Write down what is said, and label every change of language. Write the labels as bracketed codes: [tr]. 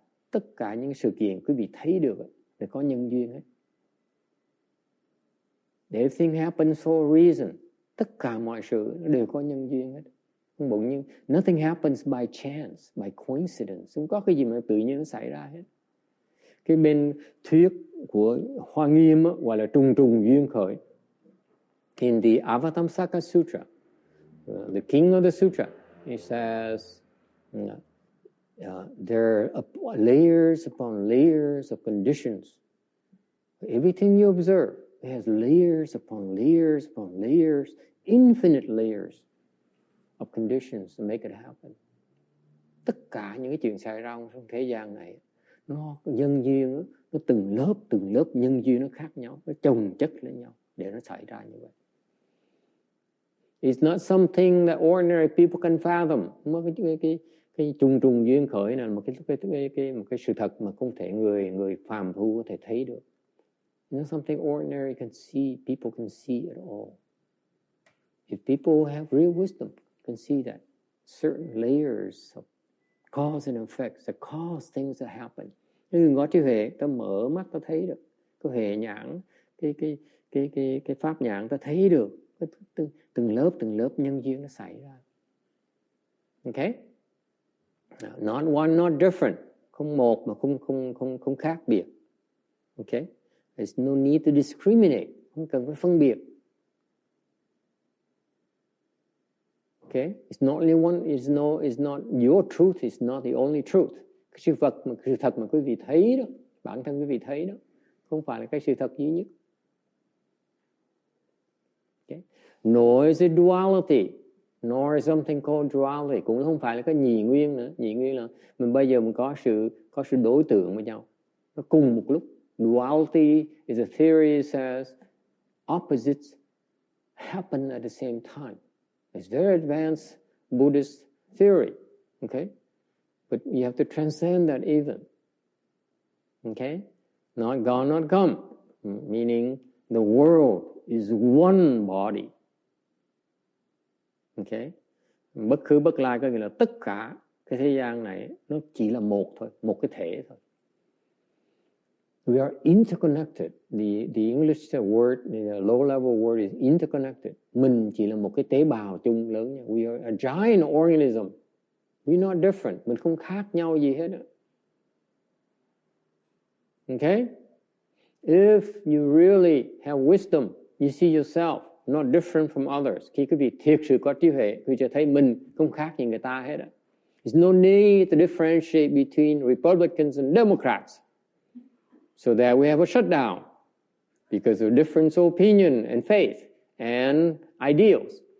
[vi] Tất cả những sự kiện quý vị thấy được để có nhân duyên hết. [en] Everything happens for a reason. [vi] Tất cả mọi sự đều có nhân duyên hết. Không bụng nhưng [en] nothing happens by chance, by coincidence. [vi] Không có cái gì mà tự nhiên nó xảy ra hết. Cái bên thuyết của Hoa Nghiêm gọi là trùng duyên khởi. [en] In the Avatamsaka Sutra, the king of the sutra, he says there are layers upon layers of conditions. Everything you observe, it has layers upon layers upon layers, infinite layers of conditions to make it happen. [vi] Tất cả những cái chuyện xảy ra trong thế gian này, nó nhân duyên, nó từng lớp nhân duyên nó khác nhau, nó chồng chất lên nhau để nó xảy ra như vậy. [en] It's not something that ordinary people can fathom. [vi] Cái trùng duyên khởi này là một cái sự thật mà không thể người phàm phu có thể thấy được. [en] It's not something ordinary can see, people can see at all. If people have real wisdom, can see that certain layers of cause and effects that cause things to happen. [vi] Nhưng có trí huệ, ta mở mắt ta thấy được, có huệ nhãn, cái pháp nhãn ta thấy được, từng lớp nhân duyên nó xảy ra. Okay? [en] Not one, not different, [vi] không một mà không khác biệt. Okay? [en] There's no need to discriminate, [vi] không cần phải phân biệt. [en] Okay, it's not only one. It's not your truth. It's not the only truth. [vi] Cái sự thật mà quý vị thấy đó, bản thân quý vị thấy đó, không phải là cái sự thật duy nhất. [en] Okay, nor is it duality, nor is something called duality, [vi] cũng không phải là cái nhị nguyên nữa. Nhị nguyên là mình bây giờ mình có sự đối tượng với nhau, nó cùng một lúc. [en] Duality is a theory that says opposites happen at the same time. It's very advanced Buddhist theory, okay? But you have to transcend that even, okay? Not God, not come, meaning the world is one body, okay? [vi] Bất khứ bất lai có nghĩa là tất cả cái thế gian này nó chỉ là một thôi, một cái thể thôi. [en] We are interconnected. The English word, the low level word is interconnected. [vi] Mình chỉ là một cái tế bào chung lớn nha. [en] We are a giant organism. We're not different. [vi] Mình không khác nhau gì hết. [en] Okay? If you really have wisdom, you see yourself not different from others. [vi] Khi quý vị thiệt sự có trí huệ, quý vị sẽ thấy mình không khác gì người ta hết. [en] There's no need to differentiate between Republicans and Democrats. So that we have a shutdown because of different opinion and faith and ideals.